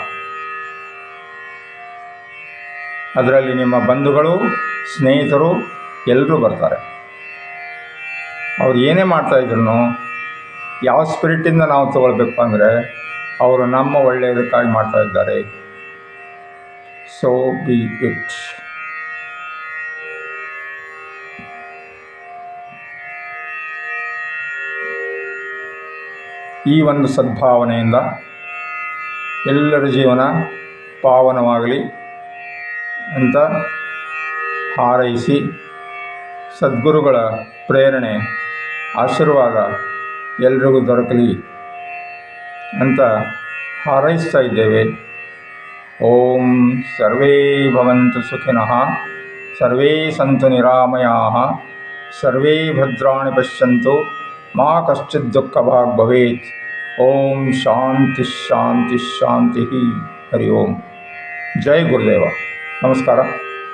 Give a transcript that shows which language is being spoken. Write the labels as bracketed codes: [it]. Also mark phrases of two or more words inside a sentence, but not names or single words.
[kn] ಅದರಲ್ಲಿ ನಿಮ್ಮ ಬಂಧುಗಳು, ಸ್ನೇಹಿತರು ಎಲ್ಲರೂ ಬರ್ತಾರೆ. ಅವ್ರು ಏನೇ ಮಾಡ್ತಾಯಿದ್ರು ಯಾವ ಸ್ಪಿರಿಟಿಂದ ನಾವು ತಗೊಳ್ಬೇಕು ಅಂದರೆ, ಅವರು ನಮ್ಮ ಒಳ್ಳೆಯದಕ್ಕಾಗಿ ಮಾಡ್ತಾಯಿದ್ದಾರೆ. [en] So be it. [kn] ಈ ಒಂದು ಸದ್ಭಾವನೆಯಿಂದ ಎಲ್ಲರ ಜೀವನ ಪಾವನವಾಗಲಿ ಅಂತ ಹಾರೈಸಿ, ಸದ್ಗುರುಗಳ ಪ್ರೇರಣೆ, ಆಶೀರ್ವಾದ ಎಲ್ರಿಗೂ ದೊರಕಲಿ ಅಂತ ಹಾರೈಸ್ತಾ ಇದ್ದೇವೆ. [sa] ಓಂ ಸರ್ವೇ ಭವಂತು ಸುಖಿನಃ, ಸರ್ವೇ ಸಂತು ನಿರಾಮಯಾಃ, ಸರ್ವೇ ಭದ್ರಾಣಿ ಪಶ್ಯಂತು, ಮಾ ಕಶ್ಚಿತ್ ದುಃಖಭಾಗ್ ಭವೇತ್. ಓಂ ಶಾಂತಿ ಶಾಂತಿ ಶಾಂತಿ. ಹರಿ ಓಂ. [kn] ಜೈ ಗುರುದೇವ. ನಮಸ್ಕಾರ.